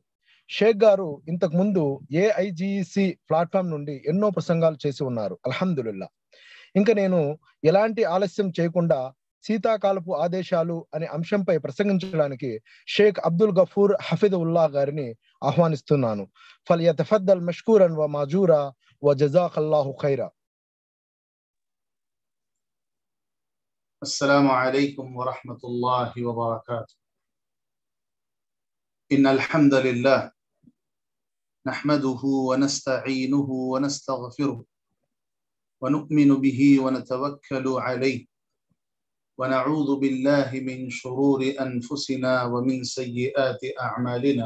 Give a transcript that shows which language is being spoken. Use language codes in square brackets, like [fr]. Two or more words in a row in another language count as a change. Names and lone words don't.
[te] షేక్ గారు ఇంతకు ముందు AIGC ప్లాట్ఫామ్ నుండి ఎన్నో ప్రసంగాలు చేసి ఉన్నారు, అల్హమ్దులిల్లా. ఇంకా నేను ఎలాంటి ఆలస్యం చేయకుండా శీతాకాలపు ఆదేశాలు అనే అంశంపై ప్రసంగించడానికి షేక్ అబ్దుల్ గఫూర్ హఫిదుల్లా గారిని ఆహ్వానిస్తున్నాను. [ar] فليتفضل مشكورا ومأجورا وجزاك الله خيرا. السلام عليكم ورحمة الله وبركاته. إن الحمد لله نحمده ونستعينه ونستغفره ونؤمن به ونتوكل عليه ونعوذ بالله من شرور أنفسنا ومن سيئات أعمالنا.